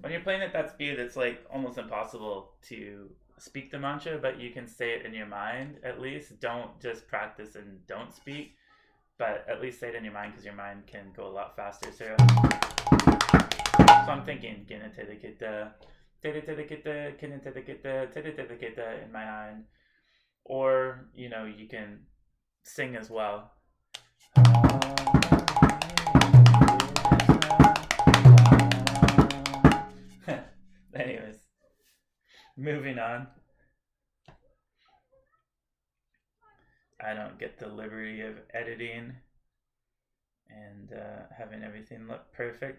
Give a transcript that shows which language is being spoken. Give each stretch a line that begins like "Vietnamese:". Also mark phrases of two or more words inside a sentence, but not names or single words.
English: playing at that speed, it's like almost impossible to speak the mantra, but you can say it in your mind at least. Don't just practice and don't speak, but at least say it in your mind because your mind can go a lot faster. So I'm thinking Genetere, keta, teretere, kenetate, teretere in my mind. Or, you can sing as well. Anyways, moving on. I don't get the liberty of editing and having everything look perfect.